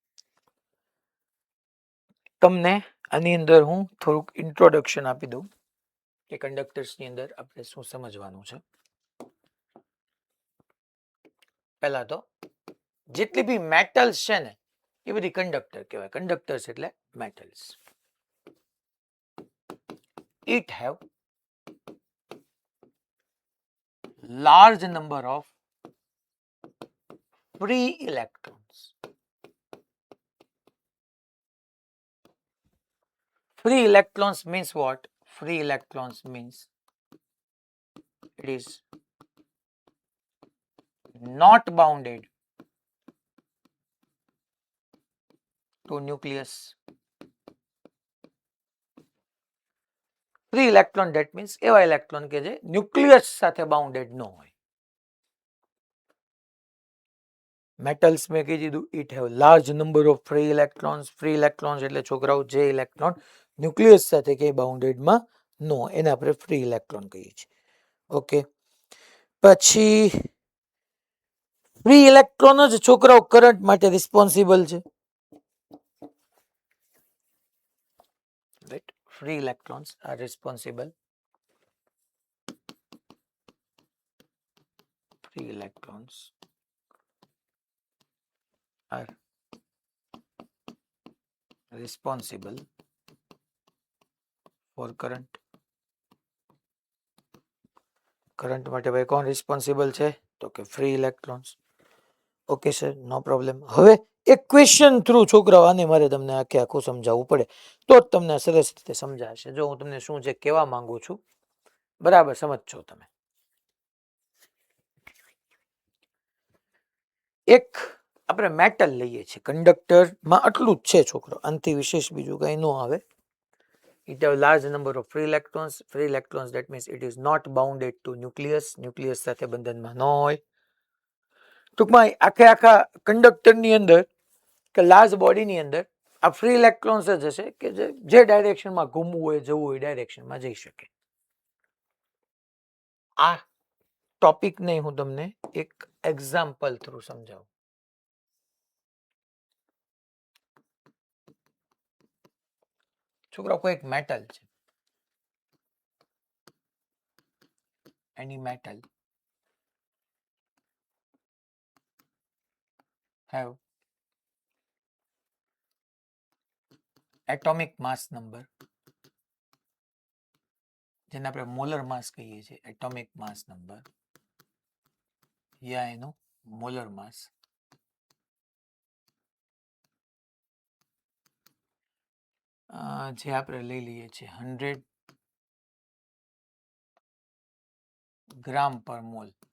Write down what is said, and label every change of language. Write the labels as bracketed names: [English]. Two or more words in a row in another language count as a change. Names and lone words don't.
[Gujarati] તમને આની અંદર હું થોડુંક ઇન્ટ્રોડક્શન આપી દઉં કે કંડક્ટર્સની અંદર આપણે શું સમજવાનું છે. પહેલા તો જેટલી બી મેટલ્સ છે ને એ બધી કંડક્ટર કહેવાય. કંડક્ટર્સ એટલે મેટલ્સ. [English] it have large number of free electrons. Free electrons means what? Free electrons means it is not bounded to nucleus. Free electron that means [Gujarati] એવા electron કે જે ન્યુક્લિયસ સાથે બાઉન્ડેડ ન હોય. મેટલ્સ મેં કહી દીધું, [English] it have large number of free electrons. free electrons [Gujarati] એટલે છોકરાઓ જે ઇલેક્ટ્રોન ન્યુક્લિયસ સાથે કે બાઉન્ડેડમાં ન હોય એને આપણે [English] free electron [Gujarati] કહીએ છીએ. ઓકે, પછી [English] free electron [Gujarati] જ છોકરાઓ કરંટ માટે રિસ્પોન્સિબલ છે. [English] right, free electrons are responsible. Free electrons are responsible for current. [Gujarati] કરંટ માટે ભાઈ કોણ રિસ્પોન્સિબલ છે? તો કે [English] free electrons. okay sir, no problem. [Gujarati] હવે એક [English] question through [Gujarati] છોકરાઓ આને મારે તમને આખે આખું સમજાવવું પડે તો જ તમને સરસ રીતે સમજાશે. જો હું તમને શું છે કહેવા માંગુ છું બરાબર સમજજો તમે. એક આપણે મેટલ લઈએ છીએ, કંડક્ટરમાં આટલું જ છે છોકરો, આનાથી વિશેષ બીજું કંઈ ન આવે. [English] It have large number of free electrons. Free electrons that means it is not bounded to nucleus. [Gujarati] nucleus સાથે બંધનમાં ન હોય. ટૂંકમાં આખે આખા કંડક્ટરની અંદર કે લાર્જ બોડીની અંદર આ [English] free electrons [Gujarati] જ હશે કે જે ડાયરેક્શનમાં ઘૂમવું હોય જવું હોય ડાયરેક્શનમાં જઈ શકે. આ ટોપિકને હું તમને એક [English] example through [Gujarati] સમજાવું. છોકરા કોઈ એક મેટલ છે, [English] any metal have atomic mass number, [Gujarati] જેને આપણે [English] molar mass [Gujarati] કહીએ છીએ, [English] atomic mass number [Gujarati] યા એનું [English] molar mass [Gujarati] જે આપણે લઈ લઈએ છીએ 100 [English] gram per mole.